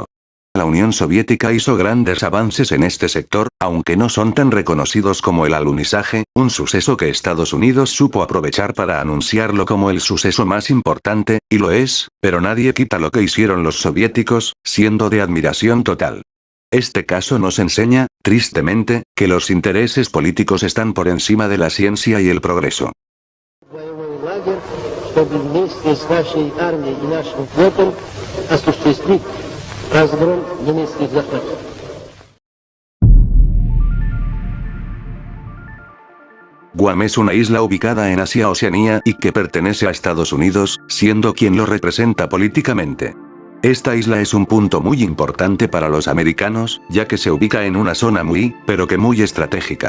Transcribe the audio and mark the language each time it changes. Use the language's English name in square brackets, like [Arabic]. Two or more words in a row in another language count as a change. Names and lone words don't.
[Spanish] La Unión Soviética hizo grandes avances en este sector, aunque no son tan reconocidos como el alunizaje, un suceso que Estados Unidos supo aprovechar para anunciarlo como el suceso más importante, y lo es, pero nadie quita lo que hicieron los soviéticos, siendo de admiración total. Este caso nos enseña, tristemente, que los intereses políticos están por encima de la ciencia y el progreso. [Russian] Воевой лагерь, чтобы вместе с нашей армией и нашим флотом осуществить разгром немецких захватчиков. [Spanish] Guam es una isla ubicada en Asia-Oceanía y que pertenece a Estados Unidos, siendo quien lo representa políticamente. Esta isla es un punto muy importante para los americanos, ya que se ubica en una zona muy, pero que muy estratégica.